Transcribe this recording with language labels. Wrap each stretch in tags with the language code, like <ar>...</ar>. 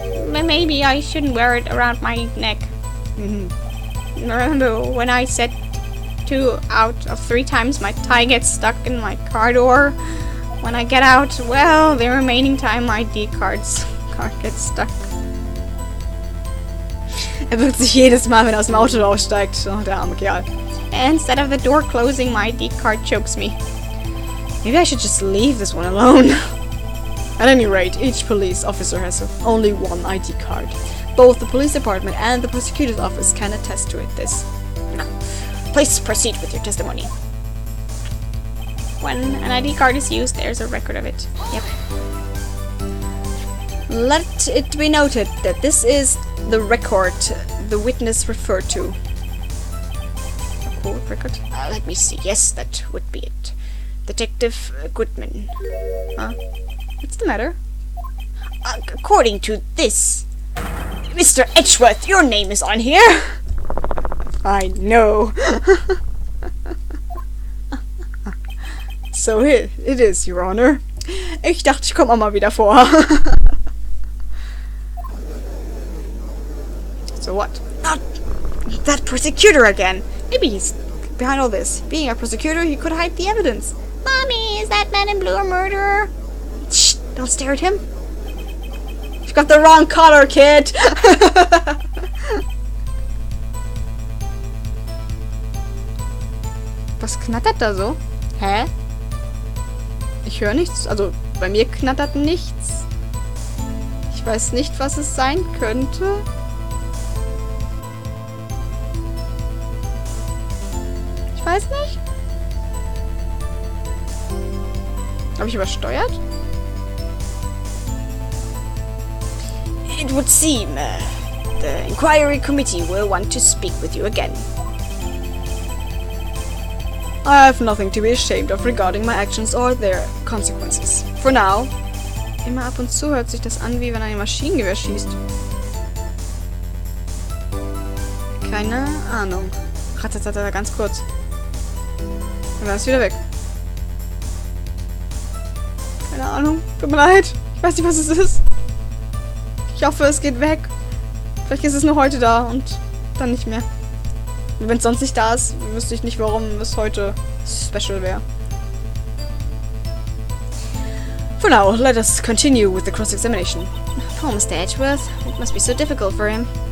<en>Maybe I shouldn't wear it around my neck. Remember when I said 2 out of 3 times my tie gets stuck in my car door? When I get out, well, the remaining time my ID card gets stuck.</en> <de>Wirkt sich jedes Mal, wenn aus dem Auto aussteigt. Oh, der arme Kerl.</de> <en>Instead of the door closing, my ID card chokes me. Maybe I should just leave this one alone. At any rate, each police officer has only one ID card. Both the police department and the prosecutor's office can attest to this. Now, please proceed with your testimony. When an ID card is used, there's a record of it. Yep. Let it be noted that this is the record the witness referred to. A court record? Let me see. Yes, that would be it. Detective Goodman. Huh? What's the matter? According to this, Mr. Edgeworth, your name is on here. I know. So it is, Your Honor.</en> <de>Ich dachte, ich komme auch mal wieder vor.</de> <en>So what? Not that prosecutor again. Maybe he's behind all this. Being a prosecutor, he could hide the evidence. Mommy, is that man in blue a murderer? Shh, don't stare at him. You've got the wrong color, kid.</en> <de>Was knattert da so? Hä? Ich höre nichts. Also, bei mir knattert nichts. Ich weiß nicht, was es sein könnte. Ich weiß nicht. Habe ich übersteuert?</de> <en>It would seem the inquiry committee will want to speak with you again. I have nothing to be ashamed of regarding my actions or their consequences. For now.</en> <de>Immer ab und zu hört sich das an, wie wenn ein Maschinengewehr schießt. Keine Ahnung. Ratatata, ganz kurz. Dann war es wieder weg. Keine Ahnung. Tut mir leid. Ich weiß nicht, was es ist. Ich hoffe, es geht weg. Vielleicht ist es nur heute da und dann nicht mehr. Wenn es sonst nicht da ist, wüsste ich nicht, warum es heute special wäre.</de> <en>For now, let us continue with the cross-examination. Poor Mr. Edgeworth. It must be so difficult for him.</en>